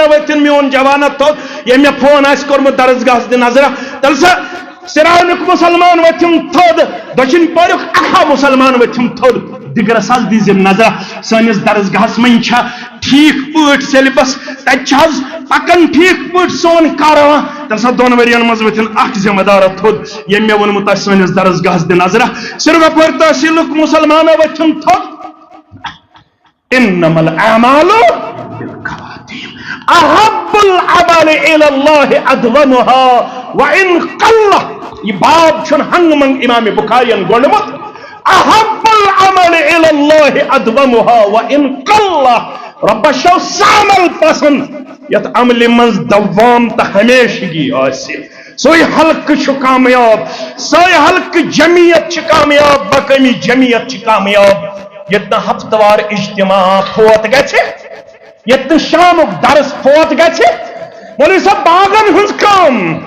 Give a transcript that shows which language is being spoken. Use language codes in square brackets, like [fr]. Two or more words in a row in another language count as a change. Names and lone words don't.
[ks] ؤتھِن میون جوانا تھوٚد ییٚمۍ مےٚ فون آسہِ کوٚرمُت درسگاہس دِ نظرا تیٚلہِ سا سِرانُک مُسلمان ؤتھِم تھوٚد دٔچھِنۍ پوریُک اکھا مُسلمان ؤتھِم تھوٚد دِگرس حظ دیٖزِم نظرا سٲنِس درسگاہس منٛز چھا ٹھیٖک پٲٹھۍ سیلبس تتہِ چھِ حظ پکان ٹھیٖک پٲٹھۍ سون کاروان تیٚلہِ سا 2 ؤرین منٛز ؤتھِن اکھ ذمہٕ دارا تھوٚد ییٚمۍ مےٚ ووٚنمُت آسہِ سٲنِس درسگاہس دِ نظرا سِروپور تحصیلُک مُسلمانا ؤتھِم تھوٚد [ar] انما الاعمال بالخواتیم احب العمل الى الله ادومها وان قل [ks] یہ باب چھُن ہنگ منگ امام بخارین گوٚنڈمُت [ar] احب العمل الى الله ادومها وان [ks] قل ربس چھُ سُہ عمل پسند یتھ عملہِ منٛز دوام تہٕ ہمیشگی آسہِ سوے حلقہٕ چھُ کامیاب سوے حلقہٕ جمعیت چھِ کامیاب مقٲمی جمعیت چھِ کامیاب ییٚتہِ نہٕ ہفتہٕ وار اجتماع فوت گژھِ ییٚتہِ نہٕ شامُک درس فوت گژھِ مولوی صٲب باغن ہٕنٛز کٲم